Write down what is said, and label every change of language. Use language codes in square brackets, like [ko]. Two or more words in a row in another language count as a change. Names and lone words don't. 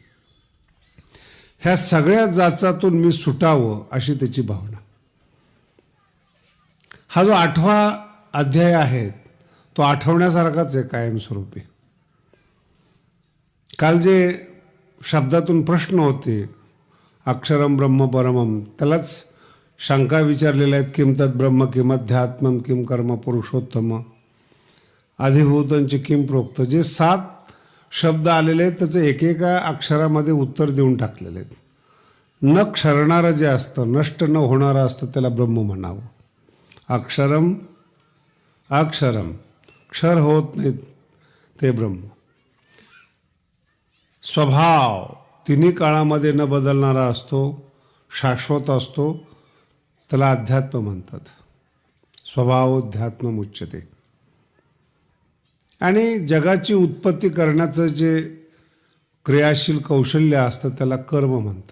[mr] ह्या सगळ्या जाचातून मी सुटावं अशी त्याची भावना. हा जो 8वा अध्याय आहे तो आठवण्यासारखाच आहे कायमस्वरूपी. काल जे शब्दातून प्रश्न होते, [sa] अक्षरम ब्रह्म परमम, [mr] त्यालाच शंका विचारलेल्या आहेत. [sa] किम तत् ब्रह्म किम अध्यात्मम किम कर्म पुरुषोत्तम अधिभूतांचे किम प्रोक्त. [mr] जे 7 शब्द आलेले आहेत त्याचं एकेका अक्षरामध्ये उत्तर देऊन टाकलेले आहेत. न क्षरणारं जे असतं, नष्ट न होणारं असतं, त्याला ब्रह्म म्हणावं. [sa] अक्षरम अक्षरम, [mr] क्षर होत नाहीत ते ब्रह्म. स्वभाव तिन्ही काळामध्ये न बदलणारा असतो, शाश्वत असतो, त्याला अध्यात्म म्हणतात. [sa] स्वभावोध्यात्म उच्यते. [mr] आणि जगाची उत्पत्ती करण्याचं जे क्रियाशील कौशल्य असतं त्याला कर्म म्हणतात.